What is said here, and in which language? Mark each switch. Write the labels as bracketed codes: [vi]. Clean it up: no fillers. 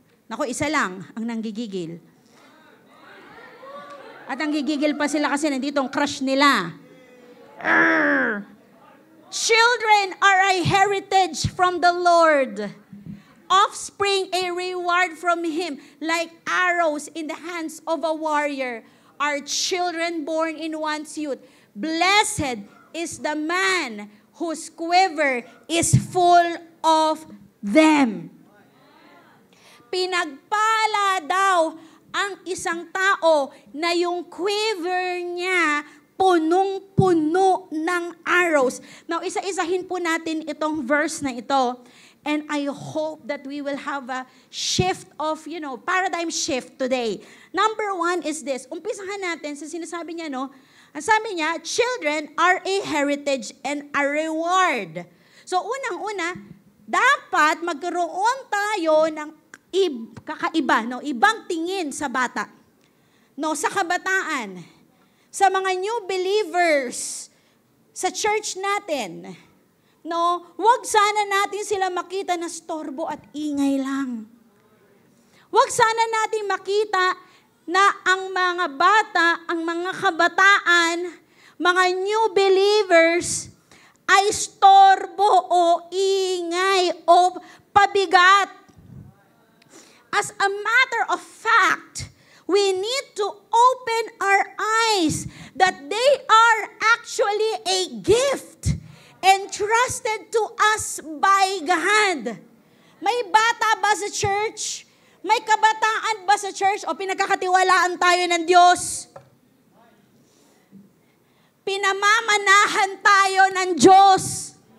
[tl] Nako, isa lang ang nanggigigil. At nanggigigil pa sila kasi nandito ang crush nila. [en] Children are a heritage from the Lord. Offspring a reward from Him. Like arrows in the hands of a warrior are children born in one's youth. Blessed is the man whose quiver is full of them. [tl] Pinagpala daw ang isang tao na yung quiver niya punong-puno ng arrows. Now, isa-isahin po natin itong verse na ito. [en] And I hope that we will have a shift of, paradigm shift today. Number 1 is this. [tl] Umpisahan natin sa sinasabi niya, no? Ang sabi niya, [en] children are a heritage and a reward. [tl] So, unang-una, dapat magkaroon tayo ng kakaiba, no? Ibang tingin sa bata. No, sa kabataan. Sa mga new believers sa church natin, no, wag sana natin sila makita na storbo at ingay lang. Wag sana natin makita na ang mga bata, ang mga kabataan, mga new believers ay storbo o ingay o pabigat. [en] As a matter of fact, we need to open our eyes that they are actually a gift entrusted to us by God. [tl] May bata ba sa church? May kabataan ba sa church? O pinagkakatiwalaan tayo ng Diyos? Pinamamanahan tayo ng Diyos.